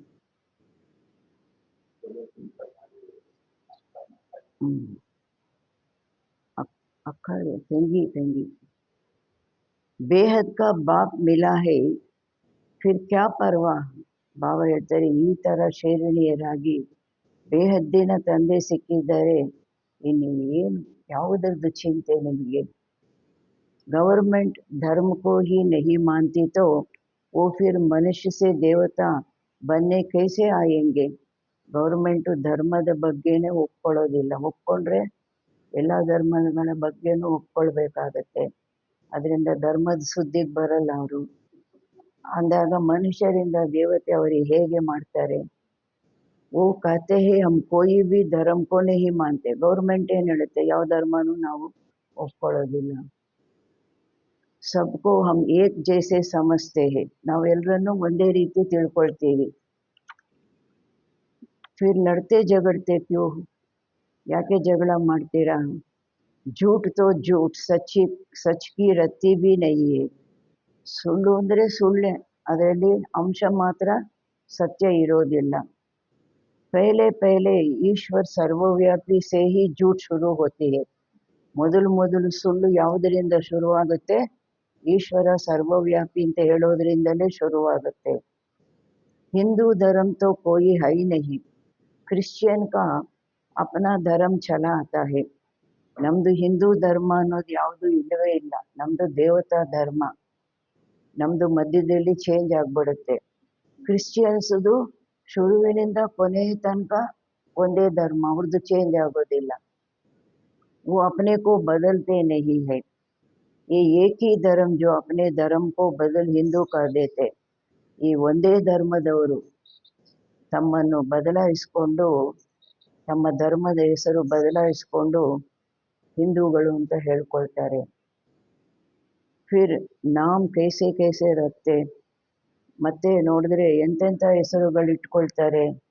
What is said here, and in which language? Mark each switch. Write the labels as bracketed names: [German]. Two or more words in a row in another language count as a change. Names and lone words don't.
[Kannada] ಅಕ್ಕ ತಂಗಿ [Hindi] बेहद का बाप मिला है फिर क्या परवाह. [Kannada] ಬಾಬಾ ಹೇಳ್ತಾರೆ, ಈ ಥರ ಶೇರಣಿಯರಾಗಿ ಬೇಹದ್ದಿನ ತಂದೆ ಸಿಕ್ಕಿದ್ದಾರೆ, ಇನ್ನು ಏನು ಯಾವುದರದ್ದು ಚಿಂತೆ ನಿಮಗೆ? [Hindi] गवर्नमेंट धर्म को ही नहीं मानती तो वो फिर मनुष्य से देवता बनने कैसे आएंगे? [Kannada] ಗೌರ್ಮೆಂಟು ಧರ್ಮದ ಬಗ್ಗೆನೇ ಒಪ್ಕೊಳ್ಳೋದಿಲ್ಲ. ಒಪ್ಕೊಂಡ್ರೆ ಎಲ್ಲ ಧರ್ಮಗಳ ಬಗ್ಗೆನೂ ಒಪ್ಕೊಳ್ಬೇಕಾಗತ್ತೆ. ಅದರಿಂದ ಧರ್ಮದ ಸುದ್ದಿಗೆ ಬರಲ್ಲ ಅವರು. ಅಂದಾಗ ಮನುಷ್ಯರಿಂದ ದೇವತೆ ಅವರಿಗೆ ಹೇಗೆ ಮಾಡ್ತಾರೆ? [Hindi] ಓ कहते हैं हम कोई भी धर्म को नहीं मानते. [Kannada] ಗೌರ್ಮೆಂಟ್ ಏನು ಹೇಳುತ್ತೆ? ಯಾವ ಧರ್ಮನೂ ನಾವು ಒಪ್ಕೊಳ್ಳೋದಿಲ್ಲ. [Hindi] सबको हम एक जैसे समझते हैं. [Kannada] ನಾವೆಲ್ಲರನ್ನೂ ಒಂದೇ ರೀತಿ ತಿಳ್ಕೊಳ್ತೀವಿ. [Hindi] फिर लड़ते झगड़ते क्यों? [Kannada] ಯಾಕೆ ಜಗಳ ಮಾಡ್ತೀರಾ? [Hindi] झूठ तो झूठ सच की रत्ती भी नहीं है. [Kannada] ಸುಳ್ಳು ಅಂದರೆ ಸುಳ್ಳೆ, ಅದರಲ್ಲಿ ಅಂಶ ಮಾತ್ರ ಸತ್ಯ ಇರೋದಿಲ್ಲ. [Hindi] पहले पहले ईश्वर सर्वव्यापी से ही झूठ शुरू होती है. [Kannada] ಮೊದಲು ಸುಳ್ಳು ಯಾವುದರಿಂದ ಶುರುವಾಗುತ್ತೆ? ಈಶ್ವರ ಸರ್ವವ್ಯಾಪಿ ಅಂತ ಹೇಳೋದ್ರಿಂದಲೇ ಶುರುವಾಗುತ್ತೆ. [Hindi] हिंदू धर्म तो कोई है नहीं, क्रिश्चियन का अपना धर्म चला आता है. [Kannada] ನಮ್ಮದು ಹಿಂದೂ ಧರ್ಮ ಅನ್ನೋದು ಯಾವುದು ಇಲ್ಲವೇ ಇಲ್ಲ. ನಮ್ಮದು ದೇವತಾ ಧರ್ಮ. ನಮ್ಮದು ಮಧ್ಯದಲ್ಲಿ ಚೇಂಜ್ ಆಗಿಬಿಡುತ್ತೆ. ಕ್ರಿಶ್ಚಿಯನ್ಸದು ಶುರುವಿನಿಂದ ಕೊನೆಯ ತನಕ ಒಂದೇ ಧರ್ಮ, ಅವ್ರದ್ದು ಚೇಂಜ್ ಆಗೋದಿಲ್ಲ. [Hindi] वो अपने को बदलते नहीं है. ये एक ही धर्म जो अपने धर्म को बदल हिंदू कर देते. [Kannada] ಈ ಒಂದೇ ಧರ್ಮದವರು ತಮ್ಮನ್ನು ಬದಲಾಯಿಸಿಕೊಂಡು, ತಮ್ಮ ಧರ್ಮದ ಹೆಸರು ಬದಲಾಯಿಸಿಕೊಂಡು ಹಿಂದೂಗಳು ಅಂತ ಹೇಳ್ಕೊಳ್ತಾರೆ. [Hindi] फिर नाम कैसे कैसे रखते. [Kannada] ಮತ್ತೆ ನೋಡಿದ್ರೆ ಎಂತೆಂಥ ಹೆಸರುಗಳು ಇಟ್ಕೊಳ್ತಾರೆ.